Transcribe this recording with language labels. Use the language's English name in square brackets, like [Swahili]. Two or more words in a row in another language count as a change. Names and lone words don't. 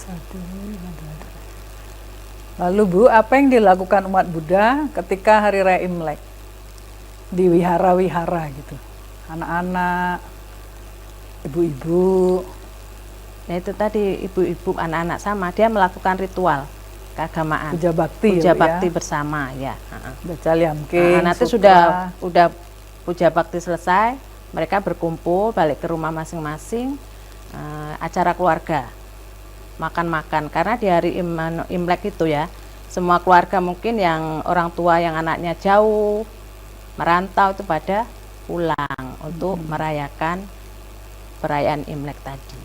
[Indonesian] Lalu Bu, apa yang dilakukan umat Buddha ketika hari raya Imlek di wihara-wihara gitu? Anak-anak, ibu-ibu. Nah itu tadi ibu-ibu, anak-anak sama, dia melakukan ritual keagamaan. Puja bakti, Puja ya, bakti bersama ya. baca liamking, Nanti sutra. sudah puja bakti selesai, mereka berkumpul balik ke rumah masing-masing, acara keluarga, makan-makan. Karena di hari Imlek itu ya, semua keluarga mungkin yang orang tua yang anaknya jauh merantau itu pada pulang untuk merayakan perayaan Imlek tadi.